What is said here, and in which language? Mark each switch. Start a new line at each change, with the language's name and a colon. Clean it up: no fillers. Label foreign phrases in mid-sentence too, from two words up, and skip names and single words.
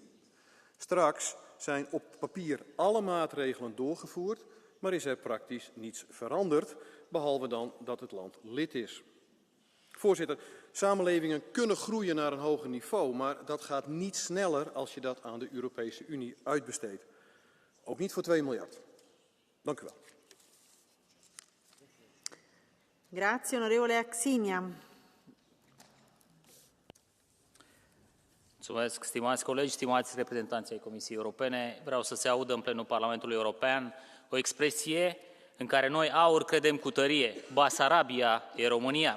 Dutch: Straks zijn op papier alle maatregelen doorgevoerd, maar is er praktisch niets veranderd, behalve dan dat het land lid is. Voorzitter, samenlevingen kunnen groeien naar een hoger niveau, maar dat gaat niet sneller als je dat aan de Europese Unie uitbesteedt. Ook niet voor 2 miljard. Dank u wel.
Italian: Grazie, onorevole Axinia.
Romanian: Mulțumesc, stimați colegi, stimați reprezentanți ai Comisiei Europene. Vreau să se audă în plenul Parlamentului European o expresie în care noi, AUR, credem cu tărie: Basarabia e România.